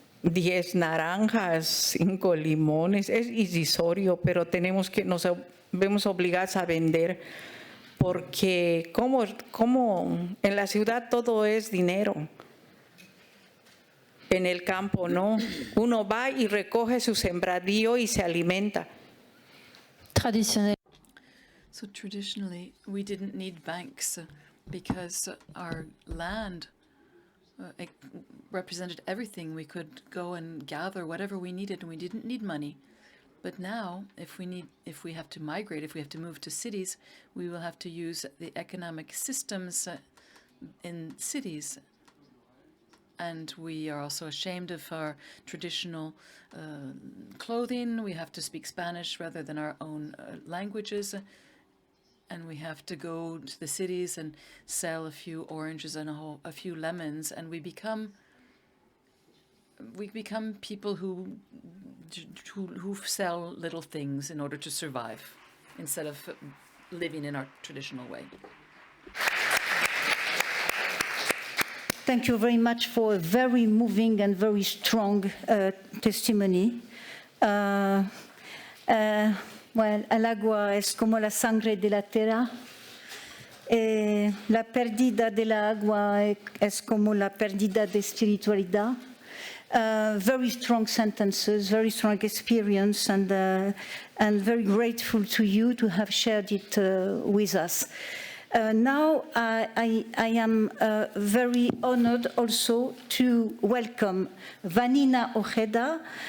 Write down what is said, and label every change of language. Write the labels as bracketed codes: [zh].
[es] 10 naranjas, 5 limones, es irrisorio, pero nos vemos obligados a vender, porque como en la ciudad todo es dinero, en el campo no, uno va y recoge su sembradío y se alimenta. [en] So traditionally, we didn't need banks because our land it represented everything. We could go and gather whatever we needed, and we didn't need money. But now, if we have to migrate, if we have to move to cities, we will have to use the economic systems in cities. And we are also ashamed of our traditional clothing. We have to speak Spanish rather than our own languages. And we have to go to the cities and sell a few oranges and a few lemons. And we become people who sell little things in order to survive instead of living in our traditional way. Thank you very much for a very moving and very strong testimony. Well, [es] el agua es como la sangre de la tierra. La pérdida de la agua es como la pérdida de espiritualidad. [en] Very strong sentences, very strong experience, and very grateful to you to have shared it with us. Now I am very honored also to welcome Vanina Ojeda.